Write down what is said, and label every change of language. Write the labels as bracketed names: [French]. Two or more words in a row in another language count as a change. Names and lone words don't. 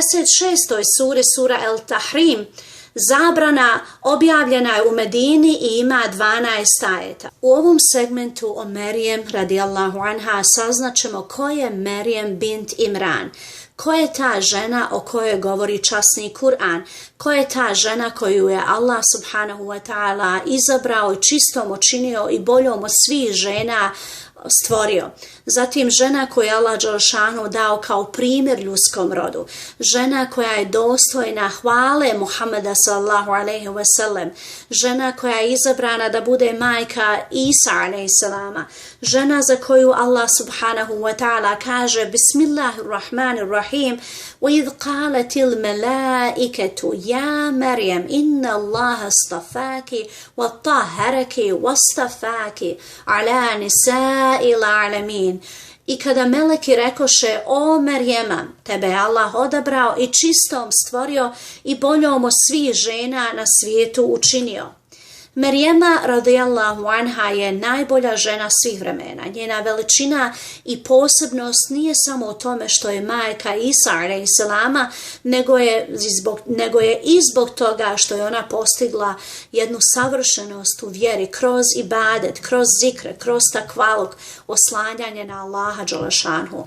[Bosnian] suri, sura Al-Tahrim, zabrana, objavljena je u Medini i ima 12 ajeta. U ovom segmentu o Merijem [Arabic] رضي الله عنها [Bosnian] saznaćemo ko je Merijem bint Imran. Ko je ta žena o kojoj govori časni Kur'an? Ko je ta žena koju je Allah [Arabic] سبحانه وتعالى [Bosnian] izabrao i čistom učinio i boljom od svih žena stvorio? Zatim žena koju je Allah dželešanu dao kao primjer ljudskom rodu. Žena koja je dostojna hvale Muhammeda [Arabic] صلى الله عليه وسلم. [Bosnian] Žena koja je izabrana da bude majka Isa [Arabic] عليه السلام. [Bosnian] Žena za koju Allah [Arabic] سبحانه وتعالى [Bosnian] kaže: Bismillahirrahmanirrahim. [Arabic] وَإِذْ قَالَتِ الْمَلَائِكَةُ يَا مَرْيَمْ إِنَّ اللَّهَ اصْطَفَاكِ وَطَهَّرَكِ وَاصْطَفَاكِ عَلَى نِسَاءِ الْعَالَمِينَ. [Bosnian] I kada meleki rekoše: O Merjema, tebe je Allah odabrao i čistom stvorio i boljom od svih žena na svijetu učinio. Merjema [Arabic] رضي الله عنها [Bosnian] je najbolja žena svih vremena. Njena veličina i posebnost nije samo u tome što je majka Isa [Arabic] عليه السلام, [Bosnian] nego je i zbog toga što je ona postigla jednu savršenost u vjeri kroz ibadet, kroz zikre, kroz takvaluk, oslanjanje na Allaha dželešanhu.